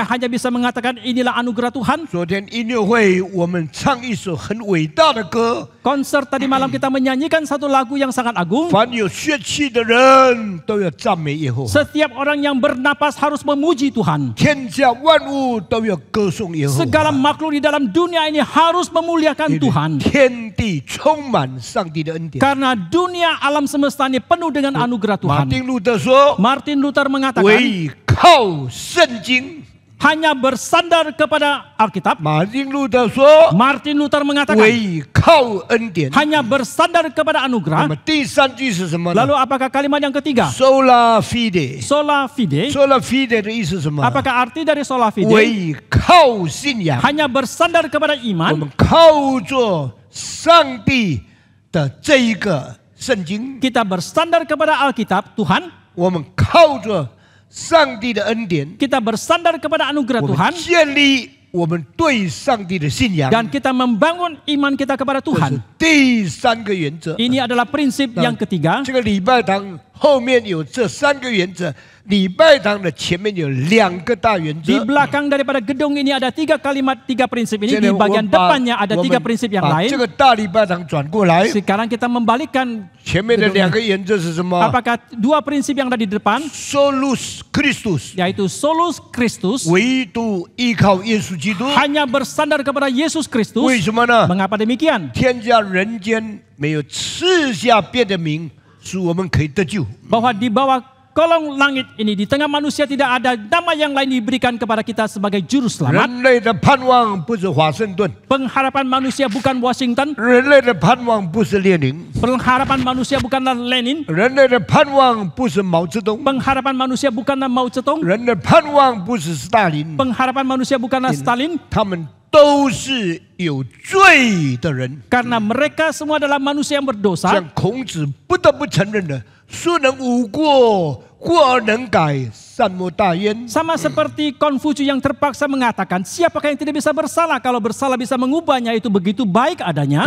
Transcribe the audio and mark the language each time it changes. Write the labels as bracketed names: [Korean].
[Indonesian] Saya hanya bisa mengatakan inilah anugerah Tuhan. [Chinese] 昨天音乐会我们唱一首很伟大的歌， [Indonesian] Konser tadi malam kita menyanyikan satu lagu yang sangat agung. [Chinese] 凡有血气的人都要赞美耶和华， [Indonesian] Setiap orang yang bernapas harus memuji Tuhan. [Chinese] 天下万物都要歌颂耶和 [Indonesian] Segala [Chinese] 华， [Indonesian] makhluk di dalam dunia ini harus memuliakan [Chinese] 因为 [Indonesian] Tuhan. [Chinese] 天地充满上帝的恩典。 [Indonesian] Karena dunia alam semesta ini penuh dengan anugerah [Chinese] 马丁路德说 [Indonesian] Martin Luther：“ mengatakan [Chinese] 唯靠圣经。” [Indonesian] hanya bersandar kepada Alkitab. [Chinese] 马丁路德说 [Indonesian] Martin Luther：“ mengatakan [Chinese] 唯靠恩典。 [Indonesian] hanya bersandar kepada [Chinese] 那 [Indonesian] anugerah. [Chinese] 么第三句是什么呢 [Indonesian] Lalu apakah kalimat yang ketiga? [Latin] ？sola fide。 Sola fide. [Chinese] sola fide 的意思是什么？ [Indonesian] Apakah arti dari sola fide? [Chinese] 唯靠信仰。 [Indonesian] Hanya bersandar kepada [Chinese] 我 [Indonesian] iman. [Chinese] 们靠着上帝的这一个圣经， [Indonesian] Kita bersandar kepada Alkitab Tuhan. [Chinese] 我们靠着上帝的恩典， [Indonesian] Kita bersandar kepada anugerah [Chinese] 我 [Indonesian] Tuhan. [Chinese] 们建立我们对上帝的信仰。 [Indonesian] Dan kita membangun iman kita kepada [Chinese] 这是 [Indonesian] Tuhan. [Chinese] 第三个原则。 [Indonesian] Ini adalah prinsip yang ketiga. [Chinese] 这个礼拜堂后面有这三个原则，礼拜堂的前面有两个大原 [Indonesian] Di belakang daripada gedung ini ada 3 kalimat, 3 prinsip ini. [Chinese] 现 [Indonesian] Di [Chinese] 在我 [Indonesian] bagian [Chinese] 们把 [Indonesian] depannya ada 3 prinsip yang [Chinese] 把这 [Indonesian] lain. [Chinese] 个大礼拜堂转过来， [Indonesian] Sekarang kita membalikkan [Chinese] 前面的两个原则是什么 [Indonesian] apakah 2 prinsip yang ada di depan, [Latin] ？solus Christus， [Indonesian] yaitu solus Christus, [Chinese] 唯独依靠耶稣基督。 [Indonesian] hanya bersandar kepada Yesus [Chinese] 为 [Indonesian] Kristus. [Chinese] 什么呢？ [Indonesian] Mengapa demikian? [Chinese] 天下人间没有赐下别的名，使我们可以得救。 [Indonesian] Bahwa di bawah kolong langit ini, di tengah manusia tidak ada nama yang lain diberikan kepada kita sebagai juru selamat. [Chinese] 人类的盼望不是华盛顿， [Indonesian] Pengharapan manusia bukan Washington. [Chinese] 人类的盼望不是列宁， [Indonesian] Pengharapan manusia bukanlah Lenin. [Chinese] 人类的盼望不是毛泽东， [Indonesian] Pengharapan manusia bukanlah Mao Zedong. [Chinese] 人的盼望不是斯大林， [Indonesian] Pengharapan manusia bukanlah Stalin. [Chinese] 他们都是有罪的人。 [Indonesian] Karena mereka semua adalah manusia yang berdosa. [Chinese] 像孔子不得不承认的，孰能无过，过而能改，善莫大焉。 [Indonesian] Sama seperti Konfusius yang terpaksa mengatakan, siapakah yang tidak bisa bersalah? Kalau bersalah bisa mengubahnya, itu begitu baik adanya.